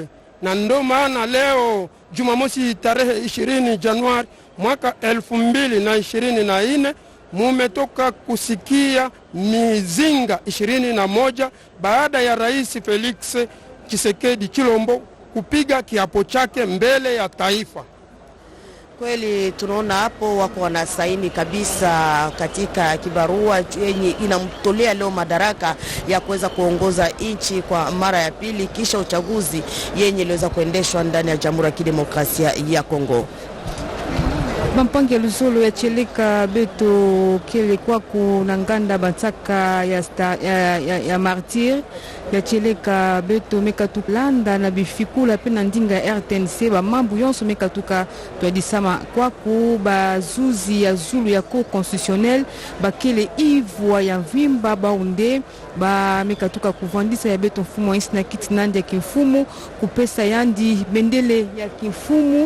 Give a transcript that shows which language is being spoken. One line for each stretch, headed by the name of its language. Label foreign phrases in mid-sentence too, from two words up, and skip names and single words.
Swahili: Na ndo maana leo Jumamosi tarehe 20 Januari mwaka 2024 mumetoka kusikia mizinga 21 baada ya rais Felix Tshisekedi Tshilombo kupiga kiapo chake mbele ya taifa. Kweli tunaona hapo wako wanasaini kabisa katika kibarua yenye inamtolea leo madaraka ya kuweza kuongoza nchi kwa mara ya pili kisha uchaguzi yenye iliweza kuendeshwa ndani ya Jamhuri ya Kidemokrasia ya Kongo.
Kongo: Bampange Luzolo ya Cheleka beto kele kwa kuna nganda bataka ya martir ya Cheleka beto mekatuklanda na bifikula pena ndinga ya RTNC ba mambu yonso mekatuka twadisama kwa ku bazuzi ya zulu ya
French: cour constitutionnel
Kongo: bakele ivwa ya vimba baunde ba mekatuka kuvandisa ya beto mfumo insi na kiti nandi ya kimfumu kupesa yandi bendele ya kimfumu